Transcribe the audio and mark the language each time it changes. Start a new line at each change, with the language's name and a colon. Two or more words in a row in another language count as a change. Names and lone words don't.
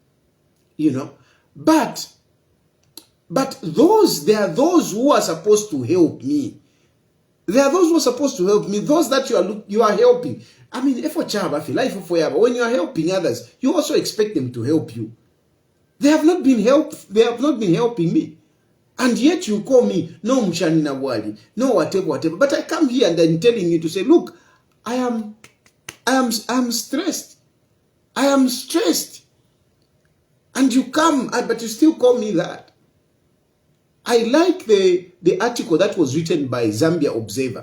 English: But there are those who are supposed to help me. There are those who are supposed to help me. Those that you are helping. I mean, when you are helping others, you also expect them to help you. They have not been helping me. And yet you call me,
Bemba: no Mshani na Wali,
English: no whatever. But I come here and I'm telling you to say, look, I am stressed. I am stressed. And you come, but you still call me that. I like the article that was written by Zambia Observer.